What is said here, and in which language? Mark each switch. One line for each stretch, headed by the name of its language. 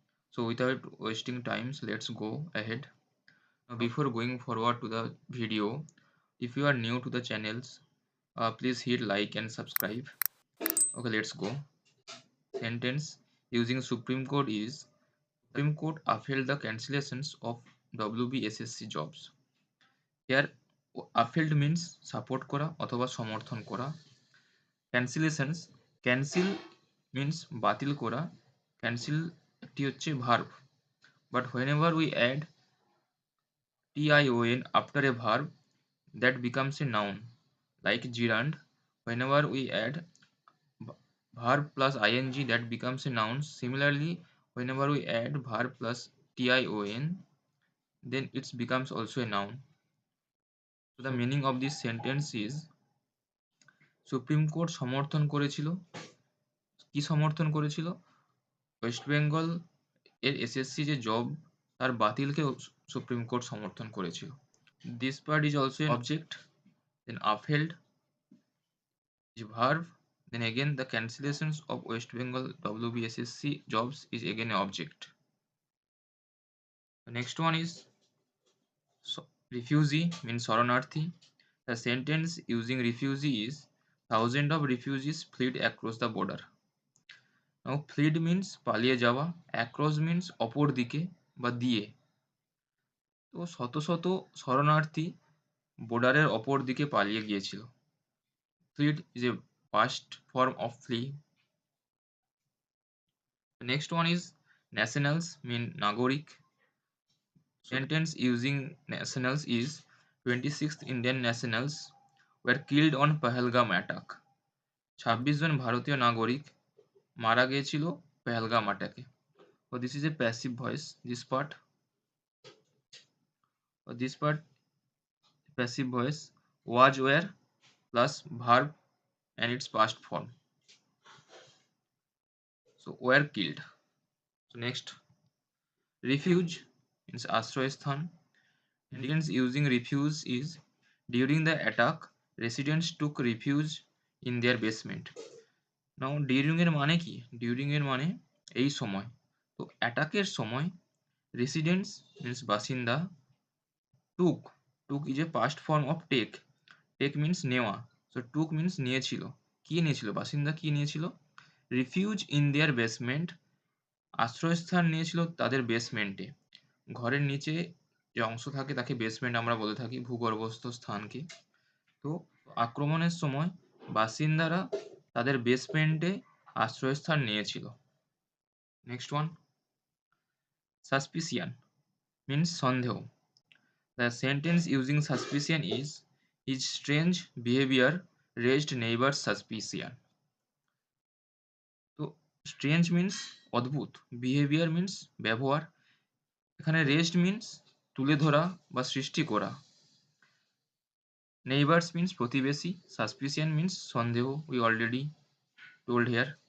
English: So without wasting time, let's go ahead. Now, before going forward to the video, if you are new to the channels, please hit like and subscribe. Okay, let's go. Sentence using Supreme Court is Supreme Court upheld the cancellations of WBSSC jobs. Here upheld means support
Bangla: করা অথবা সমর্থন করা।
English: Cancellations cancel means
Bangla: বাতিল করা।
English: Cancel
Bangla: একটি হচ্ছে
English: verb, but whenever we add tion after a verb, that becomes a noun, like gerund. Whenever we add verb plus ing, that becomes a noun. Similarly, whenever we add verb plus tion, then it becomes also a noun. So the meaning of this sentence is
Bangla: supreme court সমর্থন করেছিল। কি সমর্থন করেছিল? West Bengal এর SSC যে job তার বাতিলকে supreme court সমর্থন করেছিল।
English: This part is also an object, then upheld is verb, then again the cancellations of West Bengal WBSSC jobs is again an object. The next one is refugee means শরণার্থী. The sentence using refugee is thousands of refugees fled across the border. Now fled means
Bangla: পালিয়ে যাওয়া,
English: across means
Bangla: অপর দিকে বা দিয়ে। তো শত শত শরণার্থী বর্ডারের অপর দিকে পালিয়ে গিয়েছিল।
English: Fled is a past form of flee. The next one is nationals mean নাগরিক. Sentence using nationals is 26th Indian nationals were killed on Pahalgam attack.
Bangla: 26 জন ভারতীয় নাগরিক মারা গিয়েছিল Pahalgam অ্যাটাকে।
English: So this is a passive voice. This part passive voice was were plus verb and its past form. So were killed. So next, refuge means আশ্রয়স্থান. Sentence using refuge is during the attack residents took refuge in their basement.
Bangla: Now during এর মানে কি? During এর মানে এই সময়। তো অ্যাটাকের সময় residents means বাসিন্দা,
English: took is a past form of take means
Bangla: নেওয়া, so took means নিয়েছিল। কি নিয়েছিল? বাসিন্দা কি নিয়েছিল?
English: refuge in their basement,
Bangla: আশ্রয়স্থান নিয়েছিল তাদের বেসমেন্টে। ঘরের নিচে যে অংশ থাকে তাকে বেসমেন্ট আমরা বলে থাকি, ভূগর্ভস্থ স্থানকে। তো আক্রমণের সময় বাসিন্দারা তাদের বেসমেন্টে আশ্রয়স্থান নিয়েছিল।
English: Next one, suspicion means সন্দেহ। The sentence using suspicion is his strange behavior raised neighbors' suspicion. তো strange means অদ্ভুত, behaviour means ব্যবহার, এখানে raised means
Bangla: তুলে ধরা বা সৃষ্টি করা,
English: Neighbours means প্রতিবেশী, suspicion means সন্দেহ, we already told here.